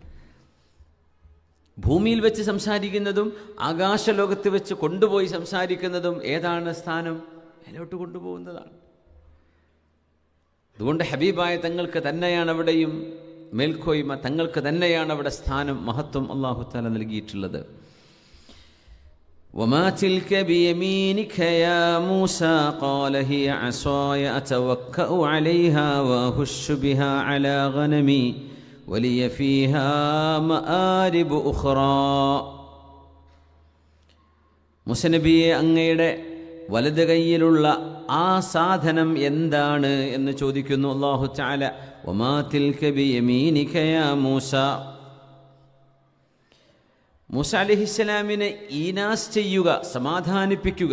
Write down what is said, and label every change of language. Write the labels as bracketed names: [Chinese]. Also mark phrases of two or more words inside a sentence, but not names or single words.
[Malayalam] ഭൂമിയിൽ വെച്ച് സംസാരിക്കുന്നതും ആകാശലോകത്ത് വെച്ച് കൊണ്ടുപോയി സംസാരിക്കുന്നതും ഏതാണ് സ്ഥാനം? മേലോട്ട് കൊണ്ടുപോകുന്നതാണ്. അതുകൊണ്ട് ഹബീബായ തങ്ങൾക്ക് തന്നെയാണ് അവിടെയും മേൽക്കോയ്മ, തങ്ങൾക്ക് തന്നെയാണ് അവിടെ സ്ഥാനം, മഹത്വം [Arabic] الله تعالى [Malayalam] നൽകിയിട്ടുള്ളത്. [Arabic] وما تلك بيمينك يا موسى قال هي عصاي أتوكأ عليها وأهش بها على غنمي ولي فيها مآرب أخرى. [Malayalam] മൂസ നബിയെ, അങ്ങയുടെ വലത് കൈയിലുള്ള ആ സാധനം എന്താണ് എന്ന് ചോദിക്കുന്നു [Arabic] الله تعالى. وما تلك بيمينك يا موسى. [Malayalam] മൂസ അലൈഹിസ്സലാമിനെ ഈനാസ് ചെയ്യുക, സമാധാനിപ്പിക്കുക.